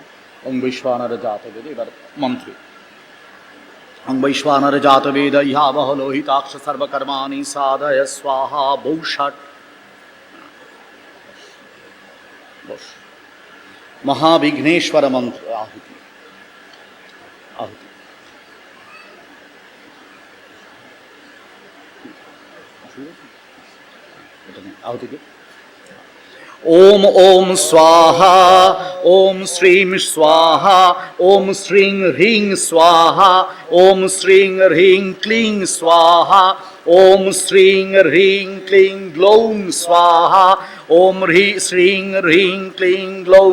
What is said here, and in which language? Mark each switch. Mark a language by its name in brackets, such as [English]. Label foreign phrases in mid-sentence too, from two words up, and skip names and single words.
[Sanskrit] ওম বৈশ্বানর জাত বেদ, [Bangla] এবার মন্ত্রে [Sanskrit] ওম বৈশ্বানর জাত বেদ ইহাবহ লোহিতাক্ষ সর্বকর্মাণি সাধয় স্বাহা বৌষট, বস। [Bangla] মহাবিঘ্নেশ্বর মন্ত্র আহুতি, আহুতি আহুতিকে [Sanskrit] ओम ओम स्वाहा, ओम श्रीं स्वाहा, ओम श्रीं ह्रीं स्वाहा, ओम श्रीं ह्रीं क्लीं स्वाहा, ओम श्रीं ह्रीं क्लीं ग्लौं स्वाहा, ओम श्रीं ह्रीं क्लीं ग्लौं